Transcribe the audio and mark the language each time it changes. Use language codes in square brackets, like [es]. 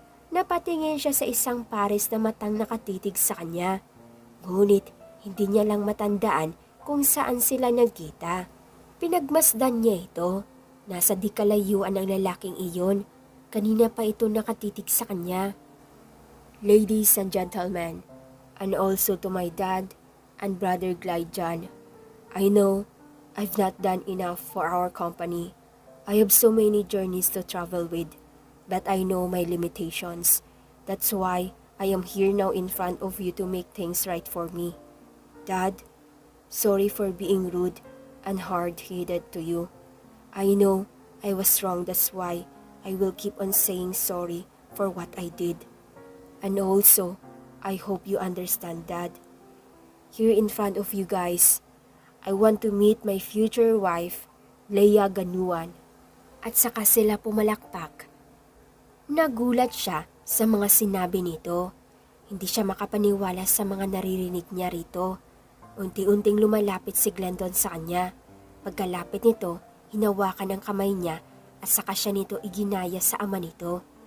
[tl] Napatingin siya sa isang pares na matang nakatitig sa kanya. Ngunit hindi niya lang matandaan kung saan sila nagkita. Pinagmasdan niya ito. Nasa di kalayuan ang lalaking iyon. Kanina pa ito nakatitig sa kanya. [en] Ladies and gentlemen, and also to my dad and brother Glide John, I know I've not done enough for our company. I have so many journeys to travel with, but I know my limitations. That's why I am here now in front of you to make things right for me. Dad, sorry for being rude and hard-headed to you. I know I was wrong, that's why I will keep on saying sorry for what I did. And also, I hope you understand, Dad. Here in front of you guys, I want to meet my future wife, Leia Ganuan. [tl] At saka sila pumalakpak. Nagulat siya sa mga sinabi nito. Hindi siya makapaniwala sa mga naririnig niya rito. Unti-unting lumalapit si Glendon sa kanya. Pagkalapit nito, hinawakan ang kamay niya at saka siya nito iginaya sa ama nito.